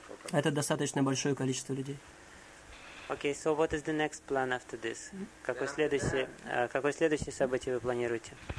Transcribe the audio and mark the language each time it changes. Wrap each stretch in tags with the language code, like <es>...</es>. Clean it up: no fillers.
<ru>Это достаточно большое количество людей.</ru> <en>Окей, so what is the next plan after this?</en> <ru>Какое следующее событие вы планируете?</ru>